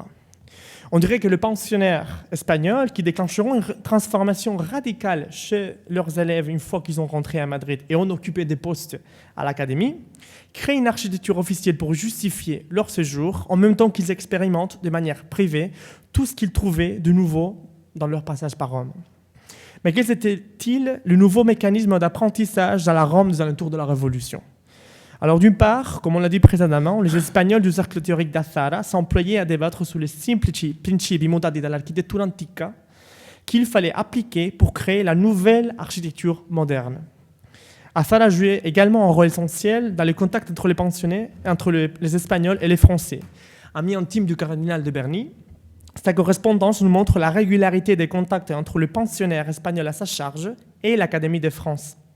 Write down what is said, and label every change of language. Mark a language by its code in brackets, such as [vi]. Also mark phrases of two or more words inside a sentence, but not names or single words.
[fr] On dirait que les pensionnaires espagnols, qui déclencheront une transformation radicale chez leurs élèves une fois qu'ils ont rentré à Madrid et ont occupé des postes à l'Académie, créent une architecture officielle pour justifier leur séjour, en même temps qu'ils expérimentent de manière privée tout ce qu'ils trouvaient de nouveau dans leur passage par Rome. Mais quel était-il le nouveau mécanisme d'apprentissage dans la Rome des alentours de la Révolution ? Alors d'une part, comme on l'a dit précédemment, les Espagnols du cercle théorique d'Azara s'employaient à débattre sur les [it] semplici principi montati dall'architettura antica [fr] qu'il fallait appliquer pour créer la nouvelle architecture moderne. Azara jouait également un rôle essentiel dans les contacts entre les pensionnés, entre les Espagnols et les Français. Ami intime du cardinal de Berny, sa correspondance nous montre la régularité des contacts entre le pensionnaire espagnol à sa charge et l'Académie de France.